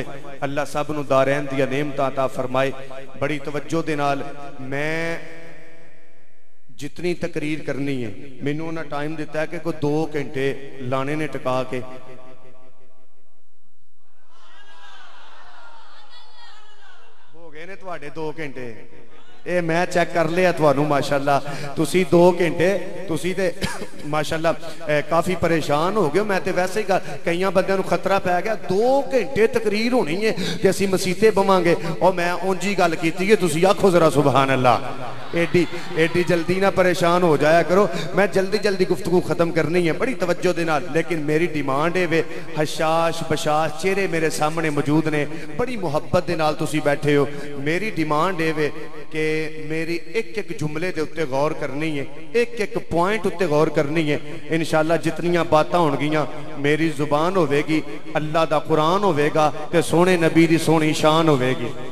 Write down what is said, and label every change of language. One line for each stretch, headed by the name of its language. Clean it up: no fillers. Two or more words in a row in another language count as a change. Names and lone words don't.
Punjabi: اللہ سب نو دارین دیا نعمت عطا فرمائے. بڑی توجہ دے نال میں جتنی تقریر کرنی ہے مینوں نہ ٹائم دیتا ہے کہ کوئی 2 گھنٹے لانے نے ٹکا کے. ہو گئے نے تواڈے 2 گھنٹے, اے میں چیک کر لیا تھانوں ماشاءاللہ تسی 2 گھنٹے تسی تے ماشاءاللہ کافی پریشان ہو گئے. میں تے ویسے ہی کئیاں بندیاں نوں خطرہ پہ گیا 2 گھنٹے تقریر ہونی ہے تے اسی مسیتے بواں گے, اور میں اونجی گل کیتی ہے تسی آکھو ذرا سبحان اللہ. ایڈی جلدی نہ پریشان ہو جایا کرو, میں جلدی گفتگو ختم کرنی ہے بڑی توجہ دے نال. لیکن میری ڈیمانڈ ہے وے حشاش بشاش چہرے میرے سامنے موجود نے, بڑی محبت دے نال تسی بیٹھے ہو. میری ڈیمانڈ ہے وے کہ میری ایک جملے دے اتے غور کرنی ہے, ایک پوائنٹ اتے غور کرنی ہے. انشاءاللہ جتنیاں باتاں ہون گیاں میری زبان ہوے گی, اللہ دا قرآن ہوے گا تے سونے نبی دی سونی شان ہوے گی.